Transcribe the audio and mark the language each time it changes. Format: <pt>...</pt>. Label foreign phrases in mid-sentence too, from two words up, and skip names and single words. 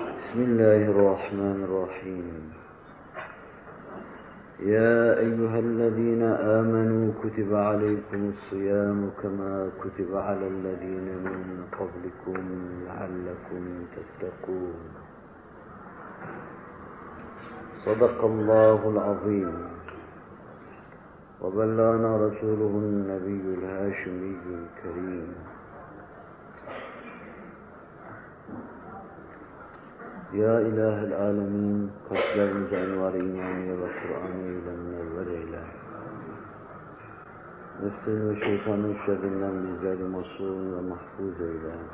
<ar>بسم الله الرحمن الرحيم يا أيها الذين آمنوا كتب عليكم الصيام كما كتب على الذين من قبلكم لعلكم تتقون صدق الله العظيم وبلغنا رسوله النبي الهاشمي الكريم</ar> <tr>Ya İlahi Alemin, kalplerimize envar-ı imaniye ve Kur'an-ı ile münevver eyle. Nefsin ve şeytanın şerrinden bizleri masum ve mahfuz eyle.</tr>